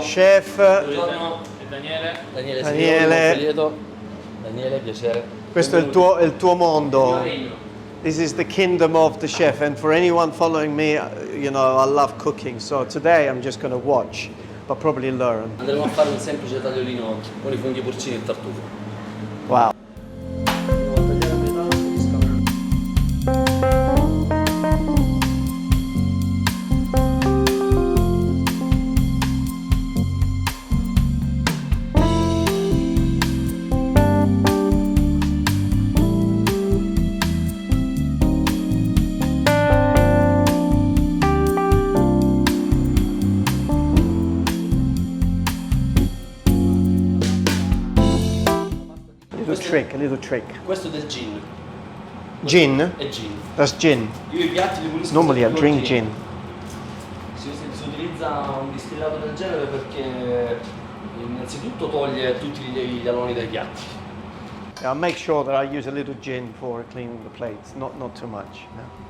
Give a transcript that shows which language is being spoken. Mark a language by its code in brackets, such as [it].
[en] Chef [it] Buongiorno, è Daniele. Daniele. Daniele, piacere. Questo è il tuo mondo. [en] This is the kingdom of the chef, and for anyone following me, you know, I love cooking. So today I'm just going to watch, but probably learn. [it] Andremo a fare un semplice tagliolino con i funghi porcini e tartufo. Wow. [en] A little trick. [it] Questo è del gin. [en] Gin? [it] È gin. [en] That's gin. [it] Io i piatti li pulisco. [en] Normally I [it] sempre [en] drink [it] con [en] gin. [it] Si utilizza un distillato del genere perché innanzitutto toglie tutti gli aloni dai piatti. [en] I'll make sure that I use a little gin for cleaning the plates, not too much. [it] No.